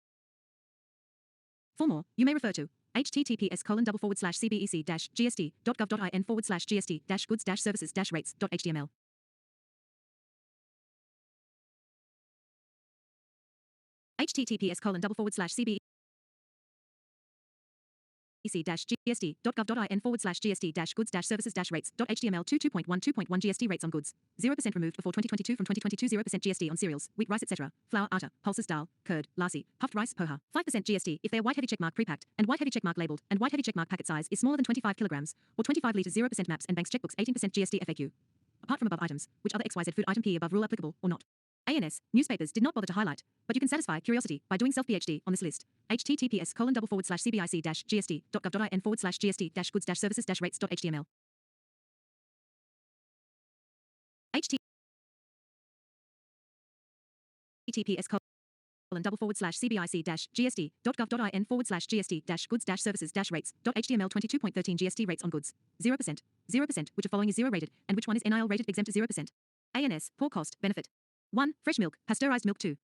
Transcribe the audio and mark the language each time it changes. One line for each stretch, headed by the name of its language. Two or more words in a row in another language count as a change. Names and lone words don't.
English: For more, you may refer to https://cbec.gov.in/gst-goods-services-rates.html. https://cbec.gst.gov.in/gst-goods-services-rates.html 2.1 GST rates on goods. 0% removed before 2022 from 2022 0% GST on cereals, wheat, rice etc., flour, atta, pulses, dal, curd, lassi, puffed rice, poha. 5% GST if they are white heavy checkmark pre-packed and white heavy checkmark labeled and white heavy checkmark packet size is smaller than 25 kilograms or 25 liters. 0% maps and banks checkbooks. 18% GST FAQ. Apart from above items, which other XYZ food item P above rule applicable or not? ANS, newspapers did not bother to highlight, but you can satisfy curiosity by doing self-PhD on this list. https://cbic-gst.gov.in/gst-goods-services-rates.html. https://cbic-gst.gov.in/gst-goods-services-rates.html 22.13 GST rates on goods. 0%. 0%, which of following is 0 rated, and which one is NIL rated exempt 0%. ANS, poor cost, benefit. 1. Fresh milk, pasteurized milk. 2.